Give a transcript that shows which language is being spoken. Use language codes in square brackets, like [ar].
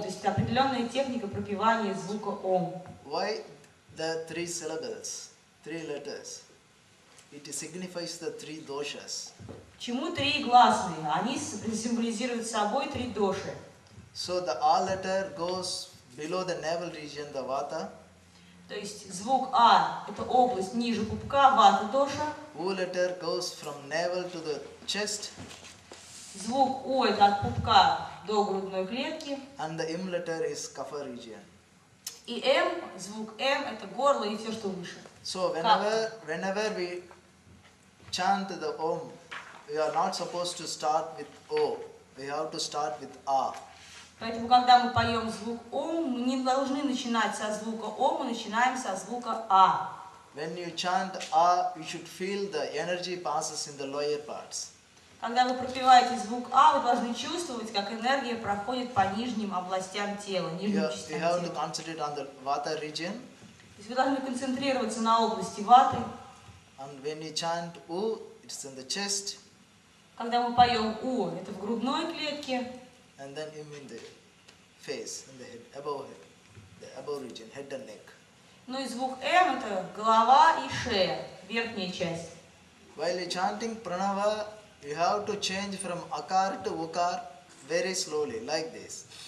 [ru] То есть это определенная техника пропевания звука Ом. [en] Why the 3 syllables, 3 letters? It signifies the 3 doshas. [ru] Почему 3 гласные? Они символизируют собой 3 доши. [en] So the A letter goes below the navel region, the Vata. [ru] То есть звук А – это область ниже пупка, вата доша. [en] U letter goes from navel to the chest. [ru] Звук У – это от пупка до грудной клетки. [en] And the M letter is Kapha region. [ru] И М, звук М – это горло и все, что выше. [en] So whenever we chant the Om, we are not supposed to start with O. We have to start with A. [ru] Поэтому, когда мы поем звук Ом, мы не должны начинать со звука Ом, мы начинаем со звука А. [en] When you chant A, you should feel the energy passes in the lower parts. [ru] Когда вы пропеваете звук А, вы должны чувствовать, как энергия проходит по нижним областям тела, нижним частям [en] You have to [ru] тела. [en] concentrate on the Vata region. [ru] То есть вы должны концентрироваться на области ваты. [en] And when you chant U, it's in the chest. [ru] Когда мы поем У, это в грудной клетке. [en] And then M in the face, in the head, the above region, head and neck. [ru] Ну и звук М – это голова и шея, верхняя часть. [en] While you're chanting Pranava, you have to change from Akar to Ukar very slowly, like this.